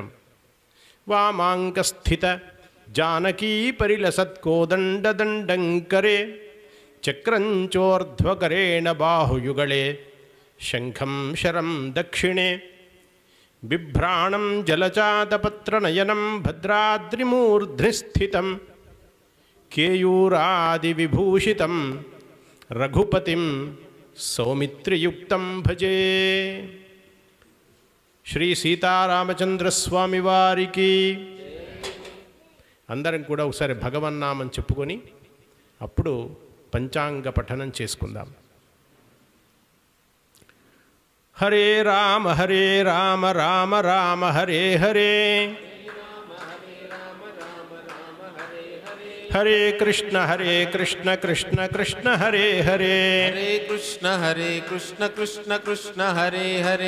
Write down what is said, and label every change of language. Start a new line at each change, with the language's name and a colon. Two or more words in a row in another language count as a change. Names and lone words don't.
Sanskrit: వామాంకస్థిత జానకీ పరిలసత్కోదండంకరే చక్రంచోర్ధ్వకరేణ బాహుయుగళే శంఖం శరం దక్షిణే బిభ్రాణం జలచాతపత్రనయనం భద్రాద్రిమూర్ధ్ని స్థితం కేయూరాదివిభూషితం రఘుపతిం సౌమిత్రియుక్తం భజే.
Telugu: శ్రీ సీతారామచంద్రస్వామి వారికి. అందరం కూడా ఒకసారి భగవన్నామం చెప్పుకొని అప్పుడు పంచాంగ పఠనం చేసుకుందాం.
Sanskrit: హరే రామ రామ రామ హరే హరే, హరే కృష్ణ కృష్ణ కృష్ణ హరే హరే, హరే కృష్ణ కృష్ణ కృష్ణ హరే హరే,